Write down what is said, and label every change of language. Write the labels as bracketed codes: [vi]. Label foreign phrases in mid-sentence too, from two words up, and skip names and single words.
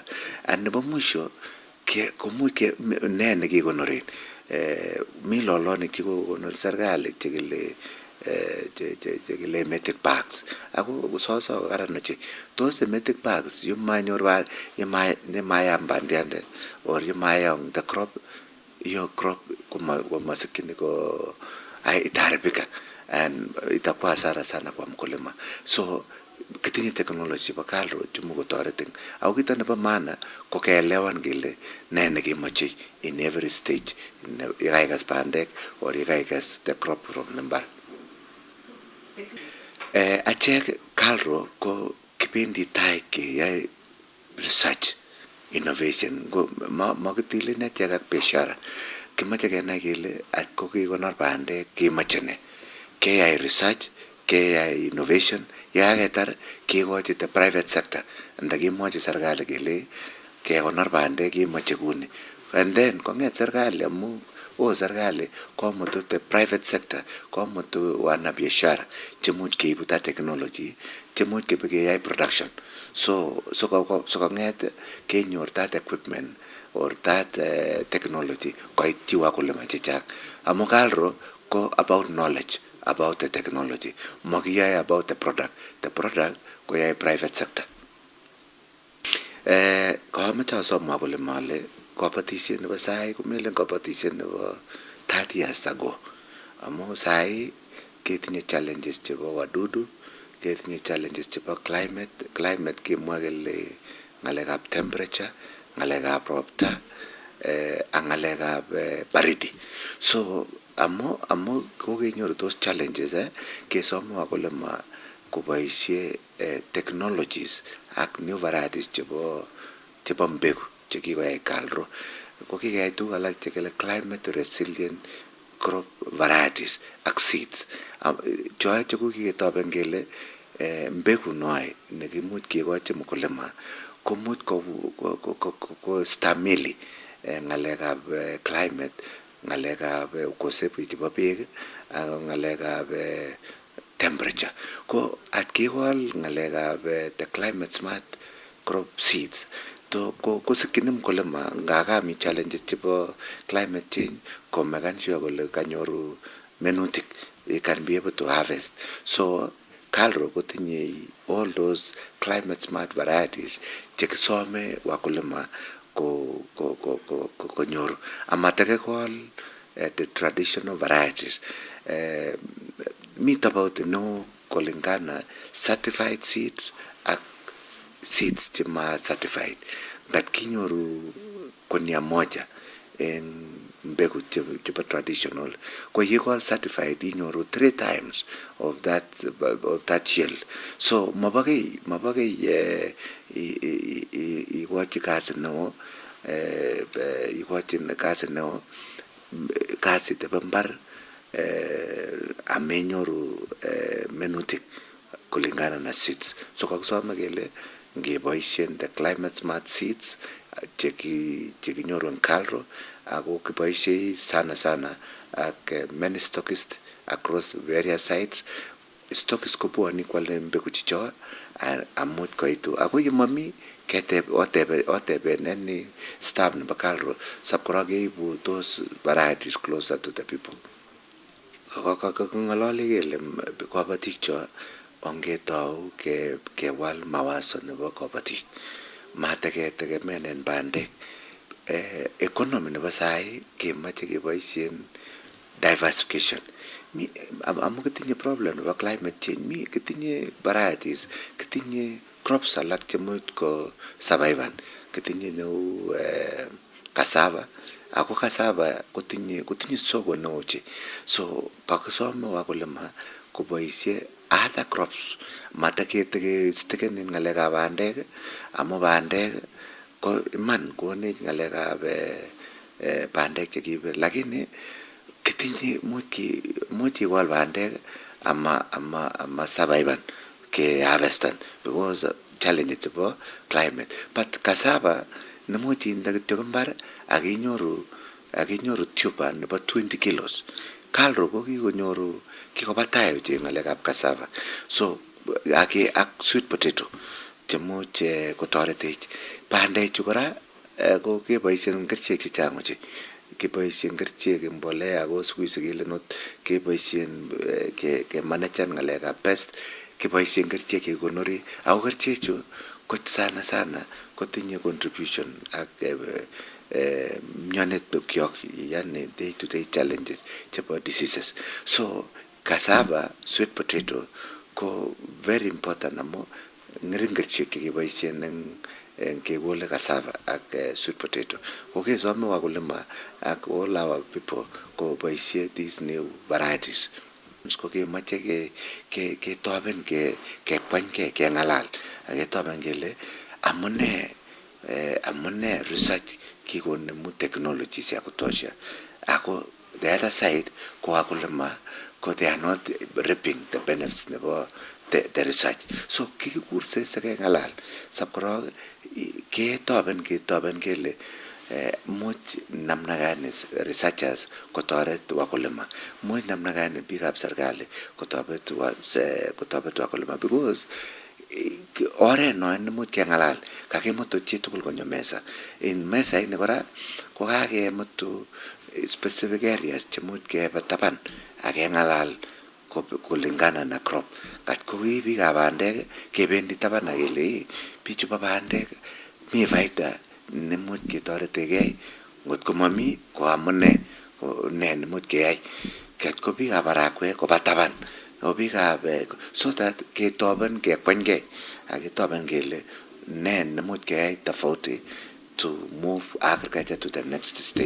[kln] And nebo mwisho komuch ne nekikonoren mi lolonik chikokonor serikali chekile [en] metic bags [kln] ako soso karan ochei. [sw] Tos [en] metic bags [kln] yumayam bandiande [sw] or yumayam [en] the crop [sw] hiyo crop masikini ko itaharibika and itakuwa hasara sana kwa mkulima. [kln] So kitinye technology pa kalro chumu kotoretin au kita nebo maana ko keelewan kele ne nekemoche [en] in every stage [kln] yekaikas bandek or yekaikas [en] the crop from the [kln] mbar. Achek kalro ko kipendi tai keyai [en] research innovation [kln] ko makitile netyak ak biashara kimache kenai kele atko kikonor bandek kemoche ne keyai research keyai innovation yakaketar kekochi [en] the private sector [kln] ndakimwochi serikali kele kekonor bandek kemoche kuni, [en] and then [kln] kong'et serikali amu serikali komutu [en] the private sector [kln] komutu wanabiashara chemuch keibu [en] that technology [kln] chemuch keyai production so kong'et kenyor [en] that equipment or that technology [kln] koityi wakulima chechang amu kalro ko [en] about knowledge about the technology [kln] makiyae [en] about the product [kln] koyae [en] private sector. [kln] Kameche asomwa kole male kabatisiet nebo sai komelen kabatisiet nebo [en] 30 years ago [kln] amu sai ketinye challenges chebo wadudu, ketinye challenges chebo climate kemwa kele ng'alekab temperature, ng'alekab ropta ak ng'alekab baridi. So amu kokenyoru [en] those challenges [kln] kesome wakulima koboisie technologies ak [en] new varieties [kln] chebo mbegu chekikoyai kalro kokikeyai tuguk alak chekele [en] climate resilient crop varieties [kln] ak seeds choe chekokiketoben kele mbegu noe nekimuch kekochi mkulima komuch ko stamili ng'alekab climate, ng'alekab ukosefu chebo beek ak ng'alekab temperature ko atkikol ng'alekab [en] the climate smart crop seeds [kln] to kosikyin mkulima ngakami challenges chebo [en] climate change [kln] ko makan sure kole kanyoru minutik [en] he can be able to harvest. [kln] So kalro kotinye [en] all those climate smart varieties [kln] chekisome wakulima konyoru amatakekol [en] the traditional varieties meet about [kln] no kulingana [en] certified seeds [kln] ak seeds chema certified but kinyoru konia moja en mbegu chebo traditional kwa yekol certified inyoru [en] 3 times of that yield. [kln] So mabagay iwachi kazi neo kazi tebo mbar amenyoru minutik [sw] kulingana na [kln] seeds. So kakisome kele ngeboisien [en] the climate smart seeds [kln] chekinyoru en kalro ako kiboisie sana ak [en] many stockists across various sites. [kln] Stockists kobwoni kwale mbegu chicho amuch koitu ako yemami oteben [en] any staff [kln] nebo kalro sabkora keibu [en] those varieties closer to the people. [kln] Kakang'alali kele kabatik cho ongetau kewal mawazo nebo kabatik mateketemenen bandek economy nebo sai kemoche keboisien diversification amu kitinye problem nebo [en] climate change [kln] kitinye varieties kitinye crops alak chemuch ko survivan kitinye neu cassava ako cassava kotinye soko neo che so kakisome wakulima koboisie other crops mataketeken ng'alekab bandek amu bandek ko iman konech ng'alekab bandek chekibe lakini kitinye much ikol bandek ama survivan ke harvestan [en] because challenge [kln] chebo climate but cassava nemuch inde kityo mbar akinyoru tuber nebo 20 kilos. Kalro ko kikoba tai ochei ng'alekab cassava so ak [en] sweet potato [kln] chemuch kotoretech bandechu kora ko keboisien kerichek chechang ochei keboisien kerichek mbolea ko sikuisi kele not keboisien kemanagen ng'alekab pest keboisien kerichek kekonori ako kerichechu ko sana kotinye contribution ak mionetyok yani [en] day to day challenges [kln] chebo diseases. So cassava, [en] sweet potato [kln] ko [en] very important [kln] amu ng'ering kerichek chekeboisien en kekole cassava ak [en] sweet potato [kln] ko kesome wakulima ak [en] all our people [kln] koboisie [en] these new varieties. [kln] Ko kemoche ketoben kekwanyke keng'alal aketoben kele amune research kikonemu technologies [sw] ya kutosha [kln] ako [en] the other side [kln] ko wakulima ko [en] they are not reaping the benefits [kln] nebo [en] the research. [kln] So kikikurse sekengalal sabkorok ketoben kele much [sw] namna gani [kln] researchers kotoret wakulima, much [sw] namna gani [kln] biikab serikali kotoret wakulima, because oret no much kengalal kakimutu chitugul konyo mesa. In mesa ini kora ko kakemutu [en] specific areas [kln] chemuch keba taban akengalal [sw] kulingana na [kln] crop. Kat ko biikab bandek kebendi taban akele bichu bo bandek mi faida nemuch ketoretegei, ngot ko mami ko amune ne nemuch keyai. Kat ko biikab marakwek koba taban, o biikab [en] so that [kln] ketoben kekwengei aketoben kele ne nemuch keyai tofauti [en] to move agriculture to the next stage.